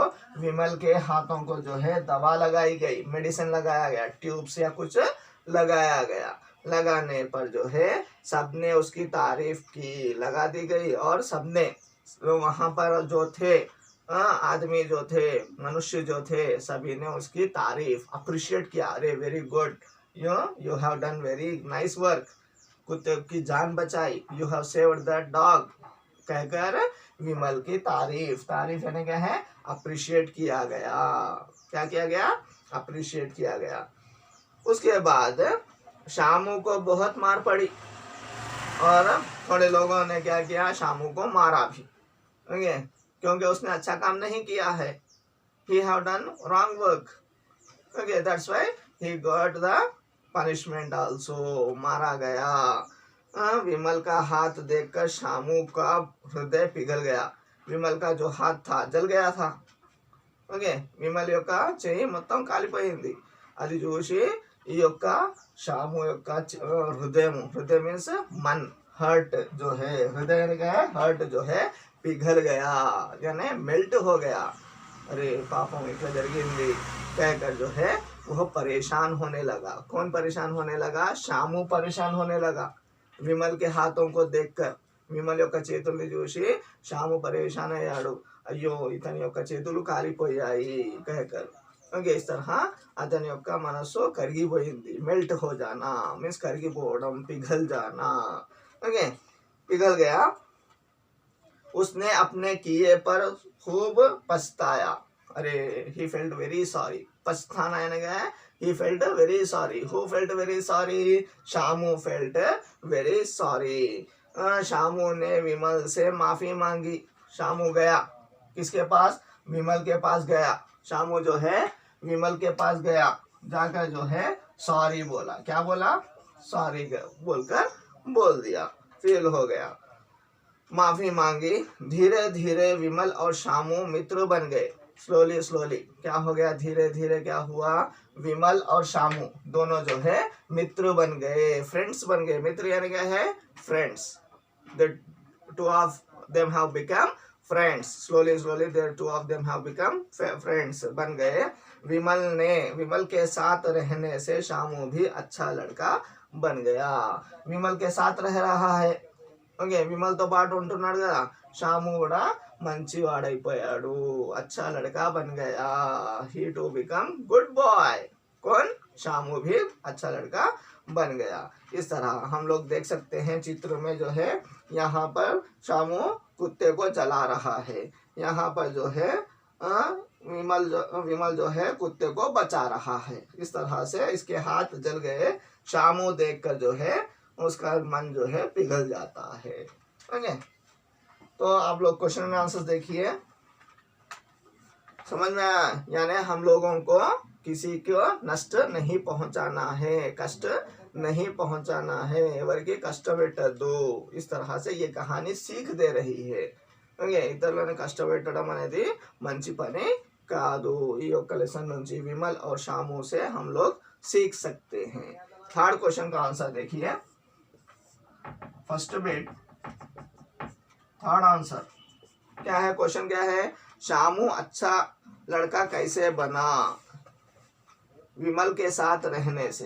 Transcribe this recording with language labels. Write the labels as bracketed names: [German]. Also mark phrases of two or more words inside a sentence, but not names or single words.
[Hindi] विमल के हाथों को जो है दवा लगाई गई, मेडिसिन लगाया गया, ट्यूब्स या कुछ लगाया गया। लगाने पर जो है सबने उसकी तारीफ की, लगा दी गई, और सबने वहां पर जो थे आदमी जो थे, मनुष्य जो थे, सभी ने उसकी तारीफ, अप्रिशिएट किया। [English] अरे very good, you have done very nice work, [Hindi] कुत्ते की जान बचाई, [English] you have saved that dog, [Hindi] कहकर विमल की तारीफ, तारीफ यानी क्या है, अप्रिशिएट किया गया। क्या किया गया, अप्रिशिएट किया गया। उसके बाद शामू को बहुत मार पड़ी और थोड़े लोगों ने क्या किया, शामू को मारा भी, ओके, क्योंकि उसने अच्छा काम नहीं किया है। [English] he have done wrong work, okay, that's why he got the punishment also, [Hindi] मारा गया। विमल का हाथ देखकर शामू का हृदय पिघल गया। विमल का जो हाथ था जल गया था, [Telugu] ఓకే, విమల్ యొక్క చెయ్యి మొత్తం కాలిపోయింది। అది చూసి ఈ యొక్క [Hindi] शामू యొక్క हृदय मीन्स मन, हर्ट जो है, हृदय क्या है, हर्ट जो है पिघल गया, यानी मेल्ट हो गया। अरे पापम इतना జరిగింది कहकर जो है वह परेशान होने लगा। कौन परेशान होने लगा, शामू परेशान होने लगा विमल के हाथों को देखकर। [Telugu] విమల్ యొక్క చేతుల్ని చూసి షాము పరేషాన్ అయ్యాడు, అయ్యో ఇతని యొక్క చేతులు కాలిపోయాయి कहकर। ఓకే, [Hindi] इस तरह [Telugu] అతని యొక్క మనస్సు కరిగిపోయింది, మెల్ట్ [Hindi] हो जाना [Telugu] मीन्स కరిగిపోవడం, [Hindi] पिघल जाना, ओके, पिघल गया। उसने अपने किए पर खूब पछताया। अरे [English] he felt very sorry, [Hindi] पछताना यानी क्या है, [English] he felt very sorry, who felt very sorry, शामू felt very sorry। [Hindi] शामू ने विमल से माफी मांगी। शामू गया किसके पास, विमल के पास गया। शामू जो है विमल के पास गया, जाकर जो है सॉरी बोला। क्या बोला, सॉरी बोलकर बोल दिया, फील हो गया, माफी मांगी। धीरे धीरे विमल और शामू मित्र बन गए। [English] slowly slowly [Hindi] क्या हो गया, धीरे धीरे क्या हुआ, विमल और शामू दोनों जो है मित्र बन गए, फ्रेंड्स बन गए। मित्र यानी क्या है, फ्रेंड्स। [English] The two of them have become friends. Slowly slowly the two of them have become friends, [Hindi] बन गए। विमल के साथ रहने से शामू भी अच्छा लड़का बन गया। विमल के साथ रह रहा है, [Telugu] ఓకే, విమల్తో పాటు ఉంటున్నాడు కదా, షాము కూడా మంచి వాడైపోయాడు, [Hindi] अच्छा लड़का बन गया, [English] he to become good boy। [Hindi] कौन, शामू भी अच्छा लड़का बन गया। इस तरह हम लोग देख सकते हैं चित्र में जो है, यहाँ पर शामू कुत्ते को जला रहा है, यहाँ पर जो है विमल जो है कुत्ते को बचा रहा है। इस तरह से इसके हाथ जल गए। शामू देखकर जो है उसका मन जो है पिघल जाता है, ओके। तो आप लोग क्वेश्चन में आंसर देखिए, समझ में आया, यानी हम लोगों को किसी को नष्ट नहीं पहुंचाना है, कष्ट नहीं पहुंचाना है, [Telugu] ఎవరికి కష్టపెట్టద్దు। [Hindi] इस तरह से ये कहानी सीख दे रही है, [Telugu] ఓకే। ఇతరులను కష్టపెట్టడం అనేది మంచి పని కాదు। ఈ యొక్క లెసన్ నుంచి [Hindi] విమల్ और शामू से हम लोग सीख सकते हैं। [English] third question [Hindi] का आंसर देखिए, [English] first bit third answer [Hindi] क्या है, क्वेश्चन क्या है, शामू अच्छा लड़का कैसे बना विमल के साथ रहने से।